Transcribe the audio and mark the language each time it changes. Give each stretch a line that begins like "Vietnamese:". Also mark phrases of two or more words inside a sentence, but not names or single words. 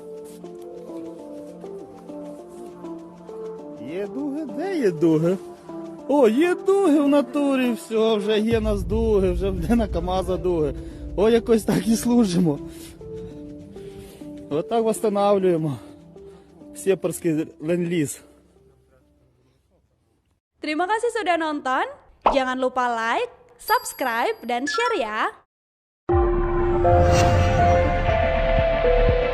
Ukrainian: Є дуги? Де є дуги? О, є дуги в натурі, все, вже є нас дуги, вже буде на КАМАЗа дуги. О, якось так і служимо. Отак восстанавливаємо сепарський ленд-ліз.
Indonesian: Terima kasih sudah nonton. Jangan lupa
English: like, subscribe,
Indonesian: dan share ya.